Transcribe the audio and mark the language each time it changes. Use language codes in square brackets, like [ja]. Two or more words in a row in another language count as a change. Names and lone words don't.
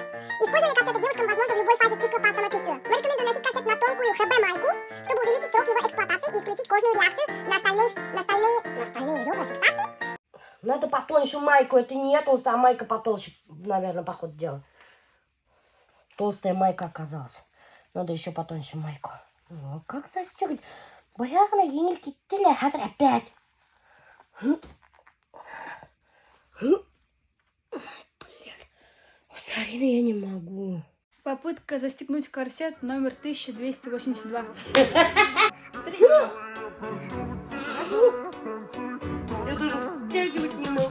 [ru] Использование корсета девушкам возможно в любой фазе цикла по самочувствию. Мы рекомендуем носить корсет на тонкую ХБ-майку, чтобы увеличить срок его эксплуатации и исключить кожную реакцию на остальные ребра фиксации. Надо потоньше майку, это не я толстая, а майка потолще, наверное, по ходу дела. Толстая майка оказалась. Надо еще потоньше майку. Ну, как застегнуть? [tt] Баягна еңел кеттеле, хәзер опять. [ru] Сарина, я не могу. Попытка застегнуть корсет номер 1282. Я даже втягивать не могу.